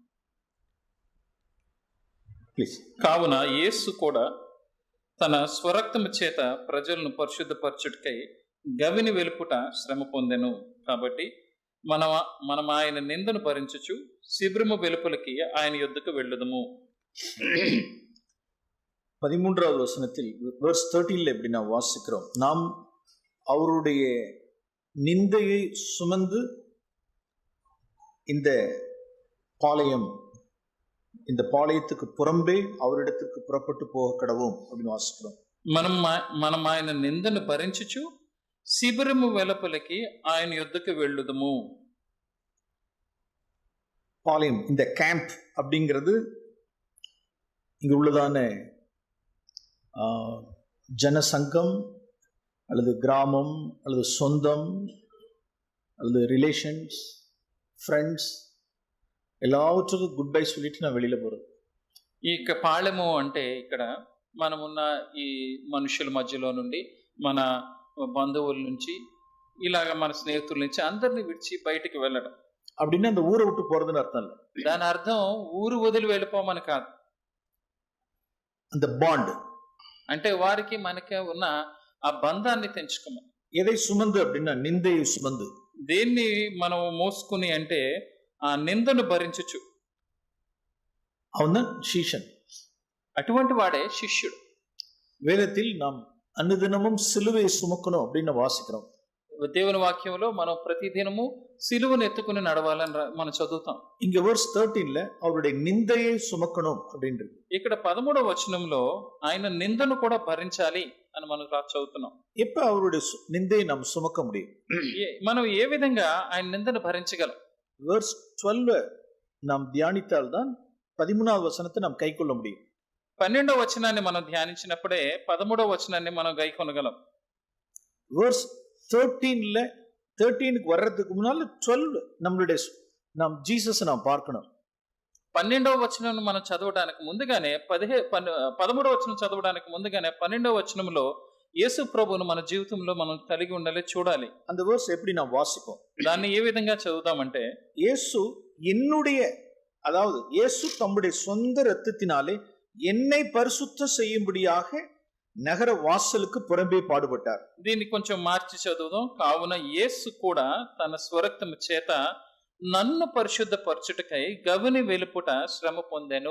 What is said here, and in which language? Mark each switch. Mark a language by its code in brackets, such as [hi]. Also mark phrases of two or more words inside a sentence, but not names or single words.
[te] Please. కావున యేసు కూడా తన స్వరక్తము చేత ప్రజలను పరిశుద్ధపరచుటకై గవిని వెలుపుట శ్రమ పొందెను. కాబట్టి మనం ఆయన నిందను భరించుచు శిబిరము వెలుపులకి ఆయన యొద్దకు వెళ్ళుదము. [ta] 13வது வசனத்தில் verse 13ல எப்படி நான் வாசிக்கிறோம், நாம் அவருடைய நிந்தையை சுமந்து இந்த பாளையத்துக்கு புறம்பே அவரிடத்திற்கு புறப்பட்டு போக கடவும் அப்படின்னு வாசிக்கிறோம். [te] మనం ఆయన నిందను భరించుచు శిబిరము వెలుపలకి ఆయన యొద్దకు వెళ్ళుదము. [ta] பாளையம், இந்த கேம்ப் அப்படிங்கிறது இங்க உள்ளதான ஜனசங்கம் அல்லது கிராமம் அல்லது சொந்தம் அல்லது ரிலேஷன்ஸ், ஃப்ரெண்ட்ஸ் எல்லாவற்றுக்கும் [en] good bye [ta] சொல்லிட்டு நான் வெளியில போறது. [te] ఈ పాళెము అంటే ఇక్కడ మనమున్న ఈ మనుషుల మధ్యలో నుండి, మన బంధువుల నుంచి, ఇలాగ మన స్నేహితుల నుంచి అందరిని విడిచి బయటికి వెళ్ళడం. [ta] அப்படின்னு அந்த ஊரை விட்டு போறதுன்னு అర్థం இல்லை. [te] దాని అర్థం ఊరు వదిలి వెళ్ళిపోమని కాదు. [ta] அந்த బాండ్ [te] అంటే వారికి మనకి ఉన్న ఆ బంధాన్ని తెంచుకోమని. [ta] எதை சுமந்து அப்படின்னா நிந்தையை சுமந்து. [te] దేన్ని మనం మోసుకుని అంటే ఆ నిందను భరించుచు. [ta] அவன்தான் శిష్యன். [te] అటువంటి వాడే శిష్యుడు. [ta] வேதத்தில் நாம் அனுதினமும் சிலுவையை சுமக்கணும் அப்படின்னு வாசிக்கிறோம். [te] దేవుని వాక్యంలో మనం ప్రతిదినము సిలువను ఎత్తుకుని నడవాలని మనం చదువుతాం. [ta] இங்க verse 13ல அவருடைய நிந்தையை சுமக்கணும் அப்படின்றது. [te] ఇక్కడ 13వ వచనంలో ఆయన నిందను కూడా భరించాలి అని మనం చదువుతున్నాం. [ta] எப்ப அவருடைய நிந்தையை நாம் சுமக்க முடியும்? [te] మనం ఏ విధంగా ఆయన నిందను భరించగలం? [ta] verse 12 நாம் தியானித்தால் தான் 13வது வசனத்தை நாம் கைக்கொள்ள முடியும். [te] 12వ వచనాన్ని మనం ధ్యానించినప్పుడే 13వ వచనాన్ని మనం గైకొనగలం. [ta] verse 13க்கு வர்றதுக்கு முன்னால 12 நாம் ஜீசஸை நாம் பார்க்கணும். [te] 12వ వచనం మనం చదవడానికి ముందుగానే 13వ వచనం చదవడానికి ముందుగానే 12వ వచనంలో యేసు ప్రభువును మన జీవితంలో మనం కలిగి ఉండాలి, చూడాలి. [ta] அந்த verse எப்படி நாம் வாசிப்போம்? [te] దాన్ని ఏ విధంగా చదువుతామంటే, [ta] యేసు அதாவது యేసు தம்முடைய சொந்த இரத்தத்தினாலே என்னை பரிசுத்தம் செய்யும்படியாக நகர வாசலுக்கு புறம்பே பாடுபட்டார். [te] దీన్ని కొంచెం మార్చి చదువుదాం. కావున యేసు కూడా తన స్వరక్తము చేత నన్ను పరిశుద్ధపరచుటకై గవిని వెలుపుట శ్రమ పొందెను.